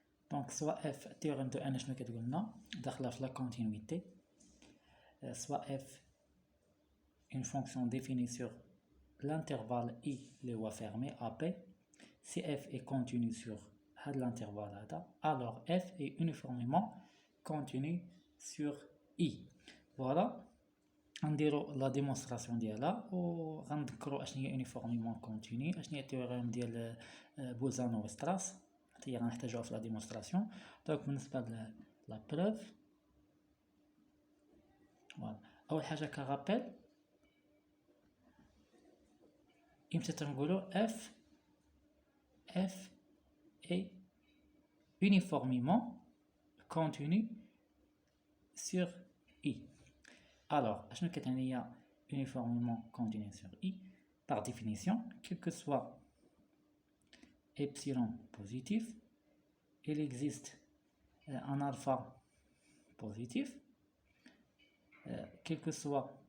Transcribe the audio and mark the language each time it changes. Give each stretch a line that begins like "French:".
French: donc soit f théorème de n
Arabic: شنو كتقول لنا داخله في
French: la continuité, soit f une fonction définie sur l'intervalle i
Arabic: اللي هو
French: fermé AP. si f est continu sur l'intervalle هذا, alors f est uniformément continu sur i. Voilà, on dira la démonstration
Arabic: ديالها وغنذكروا اشنو هي
French: uniformément continu,
Arabic: اشنو هي التيوريم ديال بولزان وستراس حتى هي غنحتاجوها في
French: لا ديمونستراسيون.
Arabic: دونك بالنسبه لا بروف، فوالا اول حاجه كرابيل امتى تنقولوا
French: f est uniformément continu sur i. Alors,
Arabic: اشنو كتعني هي
French: uniformément continu sur i? Par définition, quel que soit epsilon positif, il existe un alpha positif, quel que soit